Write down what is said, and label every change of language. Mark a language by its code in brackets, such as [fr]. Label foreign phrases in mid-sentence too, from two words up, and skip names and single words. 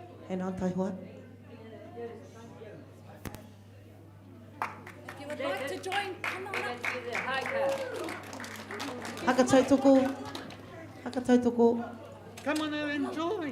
[en] And on Taihua. If you would like to join, come on up. [mi] Haka tautoko. Haka tautoko. [en] Come on and join.